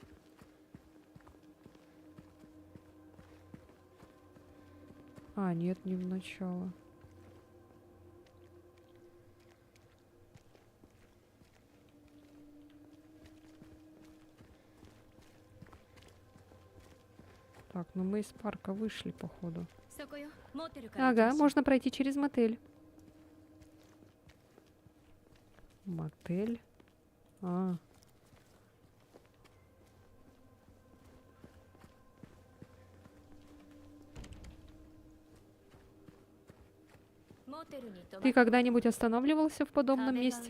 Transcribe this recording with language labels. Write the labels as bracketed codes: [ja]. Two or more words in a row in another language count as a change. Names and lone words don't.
[ru] А, нет, не в начало. Так, ну мы из парка вышли, походу. [ja] そこよ。モテルから行き [ru] Ага, [ja] ましょう。 [ru] можно пройти через мотель. Мотель? А. Ты когда-нибудь останавливался в подобном месте?